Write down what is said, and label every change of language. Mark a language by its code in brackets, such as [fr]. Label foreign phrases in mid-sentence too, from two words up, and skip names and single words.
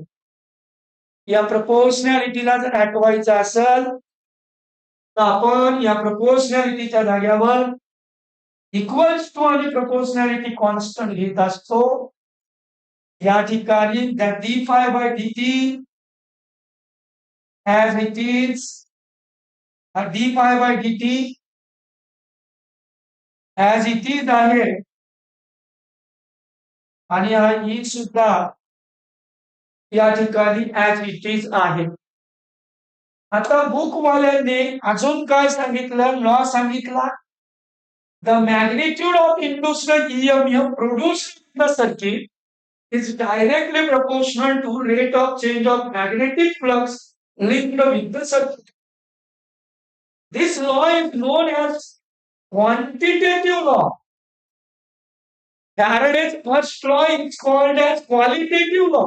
[mr] या प्रपोर्शनॅलिटीला जर हटवायचं असेल तर आपण या प्रपोर्शनॅलिटीच्या जागेवर [en] equals to [mr] आणि [en] proportionality constant [mr] घेत असतो. या ठिकाणी [en] dy/dt as it is, dy/dt as it is [mr] आहे आणि हा ई सुद्धा या ठिकाणी [en] as it is [mr] आहे. आता बुकवाल्यांनी अजून काय सांगितलं? लॉ सांगितला. [en] the magnitude of induced EMF produced in the circuit is directly proportional to rate of change of magnetic flux linked with the circuit. This law is known as quantitative law. Faraday's first law is called as qualitative law.